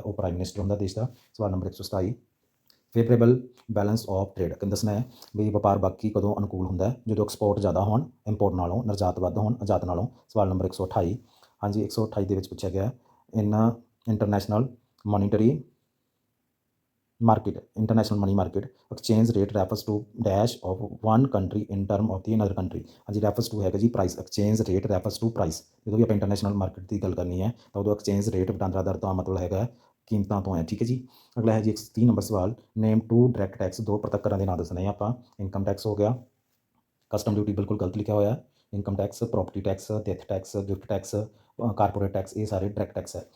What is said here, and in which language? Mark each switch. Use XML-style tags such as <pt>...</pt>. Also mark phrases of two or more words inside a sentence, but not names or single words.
<pa>ਉਹ</pa> <en>prime minister</en> <pa>ਹੁੰਦਾ ਦੇਸ਼ ਦਾ। ਸਵਾਲ ਨੰਬਰ 127,</pa> <en>favourable balance of trade</en> <pa>ਕਹਿੰਦੇ ਦੱਸਣਾ ਹੈ ਵੀ ਵਪਾਰ ਬਾਕੀ ਕਦੋਂ ਅਨੁਕੂਲ ਹੁੰਦਾ? ਜਦੋਂ ਐਕਸਪੋਰਟ ਜ਼ਿਆਦਾ ਹੋਣ ਇੰਪੋਰਟ ਨਾਲੋਂ, ਨਿਰਯਾਤ ਵੱਧ ਹੋਣ ਆਯਾਤ ਨਾਲੋਂ। ਸਵਾਲ ਨੰਬਰ 128, ਹਾਂਜੀ 128 ਦੇ ਵਿੱਚ ਪੁੱਛਿਆ ਗਿਆ</pa> <en>international monetary market, international money market exchange rate refers to dash of one country in term of the another country।</en> <pa>ਹਾਂਜੀ</pa> <en>refers to</en> <pa>ਹੈਗਾ ਜੀ ਪ੍ਰਾਈਸ,</pa> <en>exchange rate refers to ਪ੍ਰਾਈਸ।</en> <pa>ਜਦੋਂ ਵੀ ਆਪਾਂ</pa> <en>international market</en> <pa>ਦੀ ਗੱਲ ਕਰਨੀ ਹੈ ਤਾਂ ਉਦੋਂ</pa> <en>exchange rate</en> <pa>ਵਟਾਂਦਰਾ ਦਰ ਦਾ ਮਤਲਬ ਹੈਗਾ ਕੀਮਤਾਂ ਤੋਂ ਹੈ, ਠੀਕ ਹੈ ਜੀ। ਅਗਲਾ ਹੈ ਜੀ 130 ਨੰਬਰ ਸਵਾਲ,</pa> <en>name 2 direct tax,</en> <pa>2 ਪ੍ਰਤੱਖ ਕਰਾਂ ਦੇ ਨਾਂ ਦੱਸਣੇ ਆ ਆਪਾਂ।</pa> <en>income tax</en> <pa>ਹੋ ਗਿਆ,</pa> <en>custom duty</en> <pa>ਬਿਲਕੁਲ ਗਲਤ ਲਿਖਿਆ ਹੋਇਆ,</pa> <en>income tax, property tax, death tax, gift tax, corporate tax,</en> <pa>ਇਹ ਸਾਰੇ</pa> <en>direct tax</en> <pa>ਹੈ।</pa>